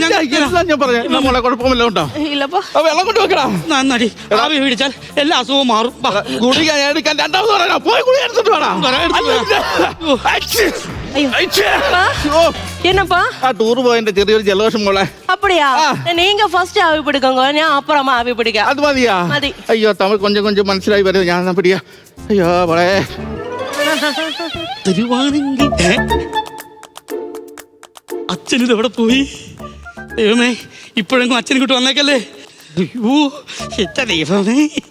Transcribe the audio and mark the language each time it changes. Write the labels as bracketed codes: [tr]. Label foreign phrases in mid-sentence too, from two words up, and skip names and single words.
[ml] ഞാൻ പറയാം. മോളെ കുഴപ്പമില്ല കേട്ടോ. ഇല്ലപ്പാ. വെള്ളം കൊണ്ട് വെക്കടാ. നന്നാടി. ആവി പിടിച്ചാൽ എല്ലാ അസുഖവും മാറും. ഗുളിക എടുക്കാൻ രണ്ടാമത് പറയാ. പോയി ഗുളിക എടുത്തിട്ട് വേണം. [ta] என்னப்பா [ml] ആ ടൂർ പോയതിന്റെ ചെറിയൊരു ജലദോഷം മോളെ. [ta] அப்படியா? நீங்க ஃபர்ஸ்ட் ஆவி பிடிக்கங்க, நான் அப்புறமா ஆவி பிடிக்க. [ml] അത് മതിയാ? മതി. അയ്യോ തമിഴ് [ta] கொஞ்சம் கொஞ்சம் [ml] മനസ്സിലായി വരും. ഞാൻ പിടിയാ. അയ്യോ മോളെ. അച്ഛനിത് എവിടെ പോയി? ദൈവമേ, ഇപ്പോഴെങ്കിലും അച്ഛൻ ഇങ്ങോട്ട് വന്നേക്കല്ലേ. അയ്യോ എന്റെ ദൈവമേ.